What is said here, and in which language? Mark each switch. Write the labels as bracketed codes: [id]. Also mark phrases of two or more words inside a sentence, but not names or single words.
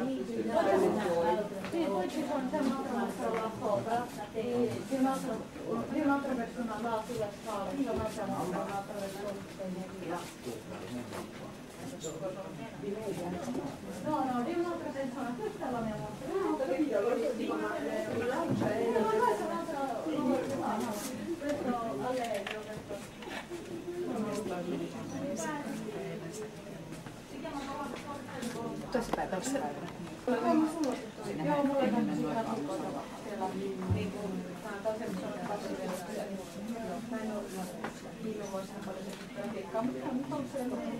[it] Sì, poi ci sono sempre un'altra sopra di un'altra persona là sulla scala, c'è un'altra mostra, un'altra persona. No, di un'altra persona, questa è la mia mostra. Questo allegro, [fi] Tosi päivä se päivä. Joo, mulla on myös ihan siellä niin kuin mä en ole viime vuosina paljon grafiikkaa, mutta on se